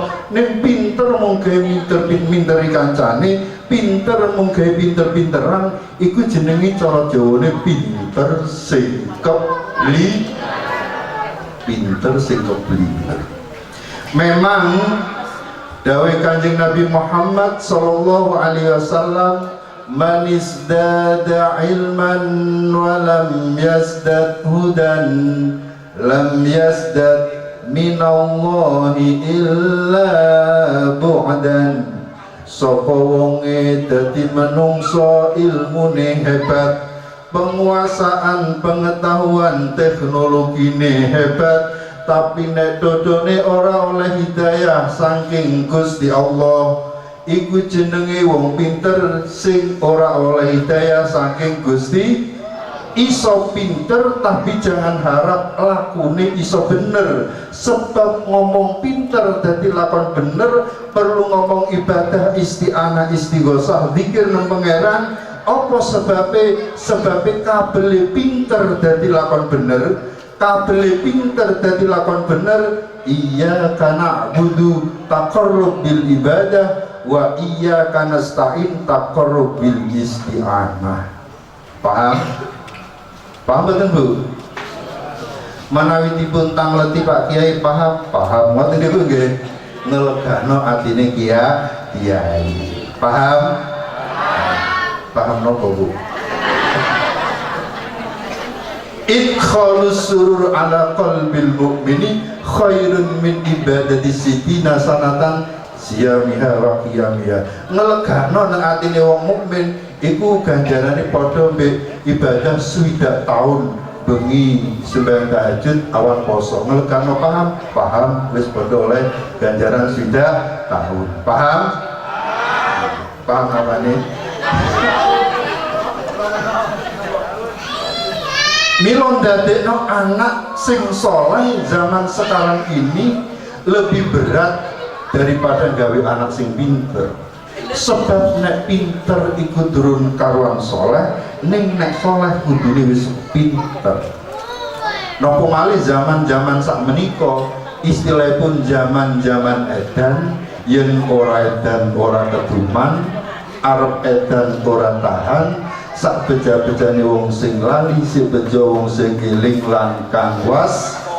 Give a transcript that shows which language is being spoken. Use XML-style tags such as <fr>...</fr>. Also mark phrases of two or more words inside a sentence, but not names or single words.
<jv>Nek pinter mung gawe pinter-pinteri kancane, pinter mung gawe pinter-pinteran, iku jenenge cara Jawane pinter sing kebli. Pinter sing keblinger. Memang dawuh Kanjeng Nabi Muhammad</jv> <ar>صلى الله عليه وسلم، من ازداد علما ولم يزدد هدى لم يزدد من الله إلا بعدا.</ar> <jv>Sapa wonge dadi menungso ilmune hebat, penguasaan pengetahuan teknologine hebat, tapi nek dodone ora oleh hidayah saking Gusti Allah, iku jenenge wong pinter sing ora oleh hidayah saking Gusti. Iso pinter tapi jangan harap lakune iso bener, sebab ngomong pinter dadi lakon bener perlu ngomong ibadah isti'anah istighosah zikir nang pangeran. Apa sebabe? Sebabe kabele pinter dadi lakon bener, kabele pinter dadi lakon bener.</jv> <ar>إياك نعبد تقربا بالعبادة وإياك نستعين تقربا بالاستعانة.</ar> <id>Paham? Paham betul Bu?</id> <jv>Menawi dipun tangleti Pak Kiai paham? Paham. Ngoten niku nggih ngelegano atine Kiai. Paham? Paham napa Bu?</jv> <ar>إدخال السرور على قلب المؤمن خير من عبادة ستين سنة صيامها وقيامها.</ar> <jv>Ngelegano nang atine wong mukmin iku ganjarane padha mbek ibadah 60 tahun bengi sembahyang tahajud awan poso. Ngelegano paham? Paham, wis padha oleh ganjaran 60 tahun. Paham? Paham apane? Mila ndadekno anak sing soleh</jv> <id>zaman sekarang ini lebih berat daripada</id> <jv>gawe anak sing pinter. Sebab nek pinter iku durun karuan soleh, ning nek soleh kudune wis pinter. Napa malih zaman-zaman sak menika istilahipun zaman-zaman edan, yen ora edan ora keduman, arep edan ora tahan, sak beja-bejane wong sing lali, si bejo wong sing eling lan kang was.</jv>